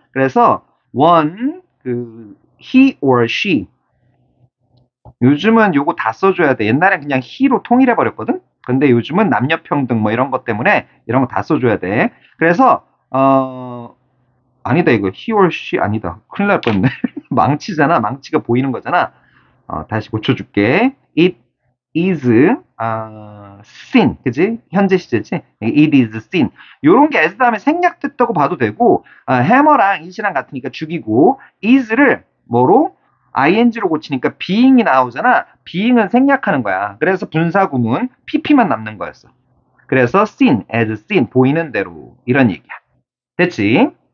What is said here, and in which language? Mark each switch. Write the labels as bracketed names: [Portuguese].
[Korean] 그래서 one 그 [English] he or she [Korean] 요즘은 요거 다 써줘야 돼. 옛날엔 그냥 he로 통일해 버렸거든. 근데 요즘은 남녀 평등 뭐 이런 것 때문에 이런 거 다 써줘야 돼. 그래서 아니다 이거 [English] he or she [Korean] 아니다. 큰일 날 뻔했네. 망치잖아. 망치가 보이는 거잖아. 다시 고쳐줄게. [English] It is seen, [Korean] 그지? 현재 시제지? [English] It is seen. [Korean] 요런 게 as 다음에 생략됐다고 봐도 되고 hammer랑 it이랑 같으니까 죽이고 is를 뭐로? ing로 고치니까 being이 나오잖아. being은 생략하는 거야. 그래서 분사구문 pp만 남는 거였어. 그래서 seen, [English] as seen, [Korean] 보이는 대로 이런 얘기야. 됐지?